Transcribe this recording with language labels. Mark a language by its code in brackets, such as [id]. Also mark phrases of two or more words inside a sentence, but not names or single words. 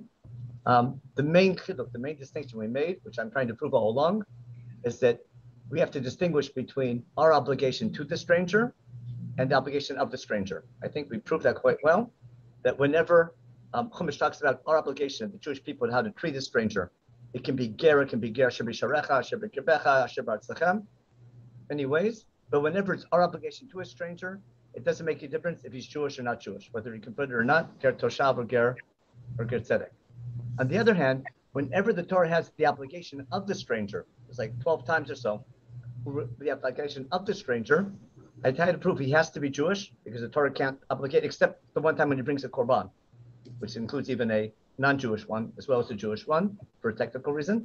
[en] The main distinction we made, which I'm trying to prove all along, is that we have to distinguish between our obligation to the stranger and the obligation of the stranger. I think we proved that quite well, that whenever Chumash talks about our obligation of the Jewish people and how to treat a stranger, it can be [he] גר, שבשעריך, שבקרבך, שבארצכם, [en] many ways. But whenever it's our obligation to a stranger, it doesn't make a difference if he's Jewish or not Jewish, whether he converted or not, [he] גר תושב [en] or [he] גר צדק. [en] On the other hand, whenever the Torah has the obligation of the stranger, it's like 12 times or so, the obligation of the stranger, I try to prove he has to be Jewish because the Torah can't obligate, except the one time when he brings a korban, which includes even a non-Jewish one as well as a Jewish one for a technical reason.